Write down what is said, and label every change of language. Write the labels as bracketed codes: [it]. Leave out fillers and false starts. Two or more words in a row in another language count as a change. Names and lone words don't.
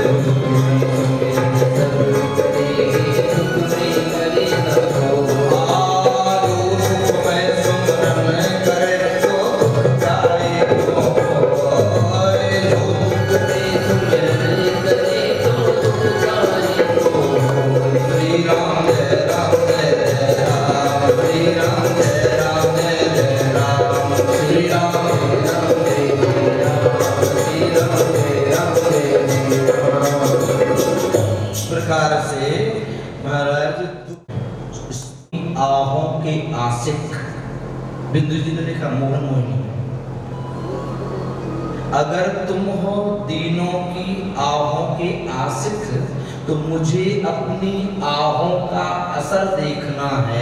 [hi] दुख में सुमरन सब करे, सुख में करे न कोई। दुख में सुमरन करे तो दुख जाए कोई। दुख में सुमरन करे तो दुख जाए कोई। श्री राम जय राम जय राम, श्री राम जय राम जय राम, श्री राम जय राम जय राम, श्री राम जय राम जय राम। इस प्रकार से महाराज आहों के आशिक बिंदु जी ने लिखा मोहन मोहिनी। अगर तुम हो दीनों की आहों के आशिक तो मुझे अपनी आहों का असर देखना है।